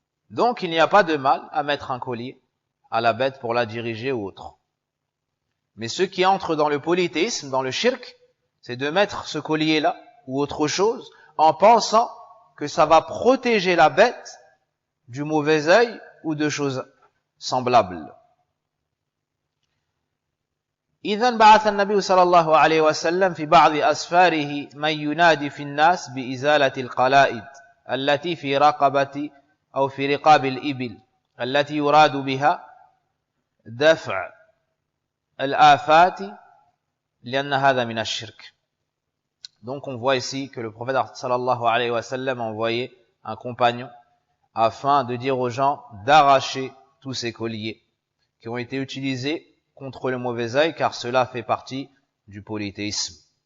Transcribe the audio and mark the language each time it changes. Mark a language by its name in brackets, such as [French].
[French] Donc il n'y a pas de mal à mettre un collier à la bête pour la diriger ou autre. Mais ce qui entre dans le polythéisme, dans le shirk, c'est de mettre ce collier-là ou autre chose en pensant que ça va protéger la bête du mauvais œil ou de choses semblables. [Arabic] إذن بعث النبي صلى الله عليه وسلم في بعض أسفاره من ينادي في الناس بإزالة القلائد التي في رقبة أو في رقاب الإبل التي يراد بها دفع الآفات لأن هذا من الشرك. [French] Donc on voit ici que le prophète sallallahu alayhi wa sallam a envoyé un compagnon afin de dire aux gens d'arracher tous ces colliers qui ont été utilisés contre le mauvais œil, car cela fait partie du polythéisme.